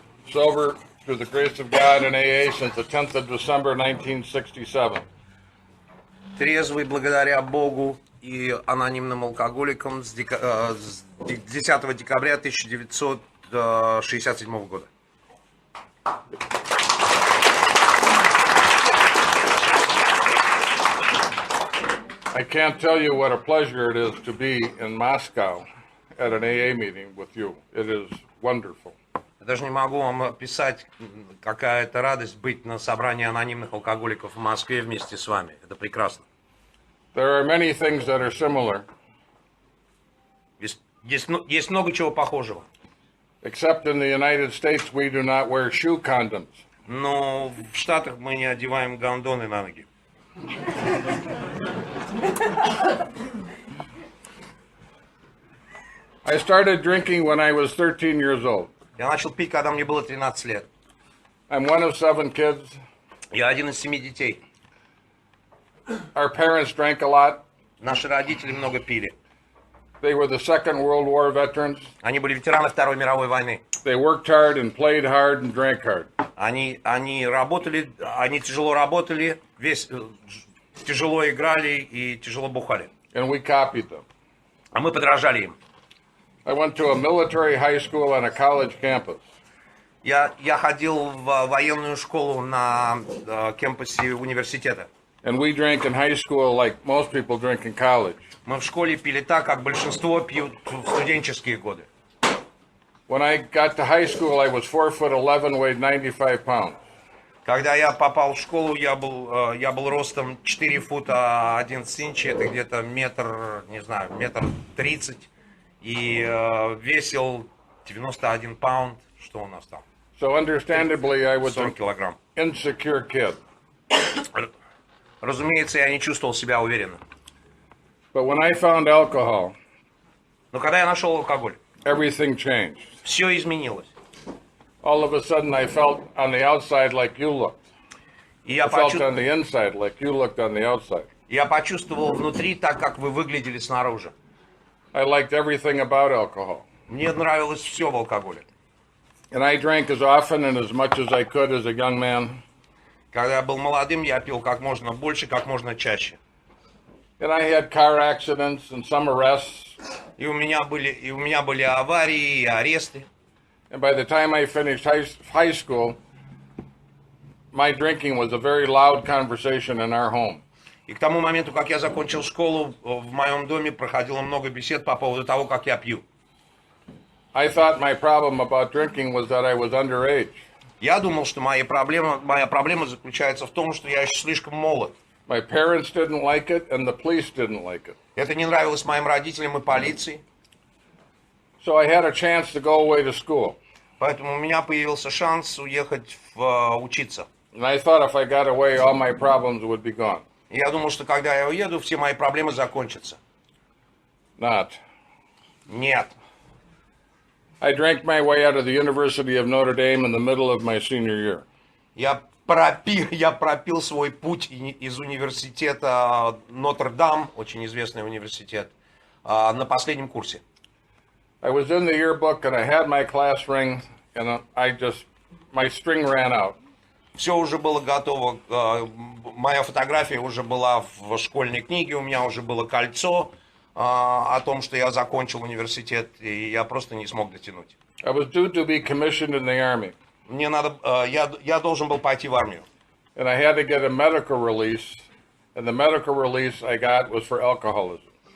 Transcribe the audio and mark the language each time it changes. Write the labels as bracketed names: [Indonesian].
[English] Sober through the grace of God in AA since the 10th of December 1967. [Russian] Трезвый благодаря Богу и анонимным алкоголикам с 10 декабря 1967 года. [English] I can't tell you what a pleasure it is to be in Moscow at an AA meeting with you. It is wonderful. [Russian] Я даже не могу вам описать, какая это радость быть на собрании анонимных алкоголиков в Москве вместе с вами. Это прекрасно. [English] There are many things that are similar, [Russian] Есть много чего похожего. [English] except in the United States we do not wear shoe condoms. [Russian] Но в Штатах мы не одеваем гондоны на ноги. [English] I started drinking when I was 13 years old. [Russian] Я начал пить, когда мне было 13 лет. [English] I'm one of 7 kids. [Russian] Я один из 7 детей. [English] Our parents drank a lot. [Russian] Наши родители много пили. [English] They were the Second World War veterans. [Russian] Они были ветераны Второй мировой войны. [English] They worked hard and played hard and drank hard. [Russian] Они работали, они тяжело работали, тяжело играли и тяжело бухали. [English] And we copied them. [Russian] А мы подражали им. [English] I went to a military high school on a college campus. [Russian] Я ходил в военную школу на кампусе университета. [English] And we drank in high school like most people drink in college. [Russian] Мы в школе пили так, как большинство пьют в студенческие годы. [English] When I got to high school, I was 4'11", weighed 95 pounds. [Russian] Когда я попал в школу, я был ростом 4 фута 11 инчей, это где-то метр 30, и весил 91 паунд, что у нас там? [English] So understandably, I was [Russian] 40 [English] an [Russian] килограмм. [English] insecure kid. [Russian] Разумеется, я не чувствовал себя уверенно. [English] But when I found alcohol, [Russian] Но когда я нашел алкоголь, [English] everything changed. [Russian] все изменилось. [English] All of a sudden, I felt on the outside like you looked. [Russian] И [English] I felt on the inside like you looked on the outside. [Russian] я почувствовал внутри так, как вы выглядели снаружи. [English] I liked everything about alcohol. [Russian] Мне нравилось все в алкоголе. [English] And I drank as often and as much as I could as a young man. [Russian] Когда я был молодым, я пил как можно больше, как можно чаще. [English] And I had car accidents and some arrests. [Russian] И у меня были аварии и аресты. [English] And by the time I finished high school, my drinking was a very loud conversation in our home. [Russian] И к тому моменту, как я закончил школу, в моем доме проходило много бесед по поводу того, как я пью. [English] I thought my problem about drinking was that I was underage. [Russian] Я думал, что моя проблема заключается в том, что я еще слишком молод. [English] My parents didn't like it, and the police didn't like it. [Russian] Это не нравилось моим родителям и полиции. [English] So I had a chance to go away to school. [Russian] Поэтому у меня появился шанс уехать учиться. [English] And I thought if I got away, all my problems would be gone. [Russian] И я думал, что когда я уеду, все мои проблемы закончатся. [English] Not. [Russian] Нет. [English] I drank my way out of the University of Notre Dame in the middle of my senior year. [Russian] Я пропил свой путь из университета Нотр-Дам, очень известный университет, на последнем курсе. [English] I was in the yearbook and I had my class ring and my string ran out. [Russian] Все уже было готово, моя фотография уже была в школьной книге, у меня уже было кольцо о том, что я закончил университет, и я просто не смог дотянуть. [English] I was due to be commissioned in the army. [Russian] Я должен был пойти в армию. [English] And I had to get a medical release, and the medical release I got was for alcoholism.